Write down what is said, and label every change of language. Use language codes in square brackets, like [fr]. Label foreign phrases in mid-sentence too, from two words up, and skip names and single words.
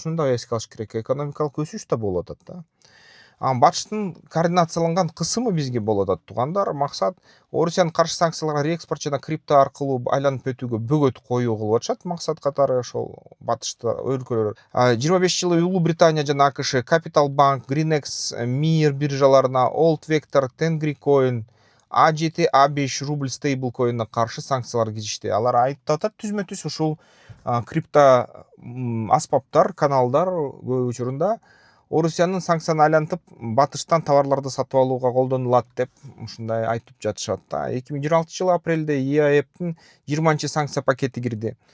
[ky] Ушуну да эске алыш керек. Экономикалык өсүш да болуп атат да. Батыштын координацияланган кысымы бизге болуп атат туугандар. Максат Орусиянын каршы санкцияларга реэкспорт жана крипто аркылуу айланып өтүүгө бөгөт коюу кылып атышат. Максат катары ошол батышта өлкөлөр. 25 жылы Улуу Британия жана АКШ Capital Bank, Greenex, Mir биржаларына Old Vector, Tengri Coin, A7, A5 рубль стейблкоинуна каршы санкциялар киришти. Алар айтып атат түзмө-түз ушул крипто аспаптар, каналдар көп учурунда Орусиянын санкцияны айлантып, батыштан товарларды сатып алууга колдонулат деп ушундай айтып жатышат да. 2026 жылы апрелде ИАЭПтин 20 санкция пакети кирди.